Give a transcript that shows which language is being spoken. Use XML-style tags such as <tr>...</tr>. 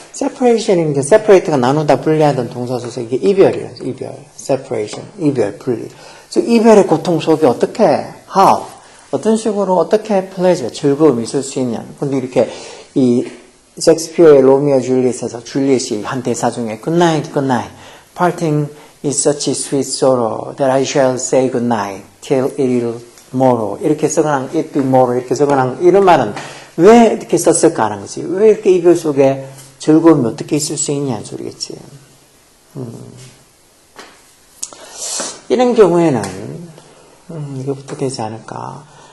<ko>separation인 게 separate가 나누다 분리하던 동사소서 이게 이별이에요. 이별. separation. 이별, 분리. 즉 이별의 고통 속에 어떻게 how? 어떤 식으로 어떻게 pleasure, 즐거움이 있을 수 있냐. 근데 이렇게 이 셰익스피어의 로미오 줄리엣에서 줄리엣이 한 대사 중에</ko> <en>good night, good night. Parting is such a sweet sorrow that I shall say good night till it'll morrow.</en> <ko>이렇게 써거나 it be morrow 이렇게 써거나 이런 말은 왜 이렇게 썼을까 하는 거지. 왜 이렇게 이별 속에 즐거움이 어떻게 있을 수 있냐는 소리겠지. 이런 경우에는 이거부터 되지 않을까.</ko>